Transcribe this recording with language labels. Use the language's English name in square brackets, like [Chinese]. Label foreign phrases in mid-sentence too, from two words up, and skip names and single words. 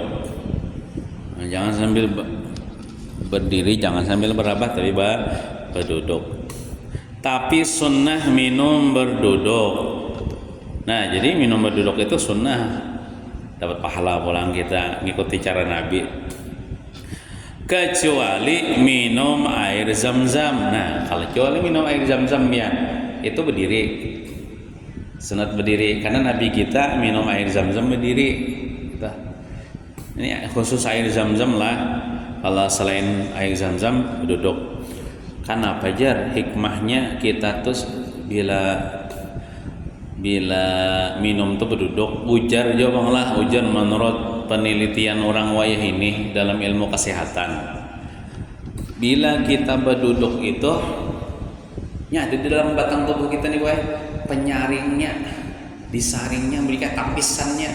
[Indonesian] Nah, jangan sambil berdiri, jangan sambil berabah tapi berduduk. Tapi sunnah minum berduduk. Nah jadi minum berduduk itu sunnah, dapat pahala pulang kita ngikuti cara Nabi. Kecuali minum air zam-zam. Nah kalau kecuali minum air zam-zam ya itu berdiri, sunat berdiri karena Nabi kita minum air zam-zam berdiri. Ini khusus air zam-zam lah. Kalau selain air zam-zam duduk. Kan apa jar hikmahnya kita tuh bila minum tuh berduduk. Ujar lah, ujar menurut penelitian orang wayah ini dalam ilmu kesehatan. Bila kita berduduk itu ada di dalam batang tubuh kita nih penyaringnya, disaringnya, berikan tapisannya.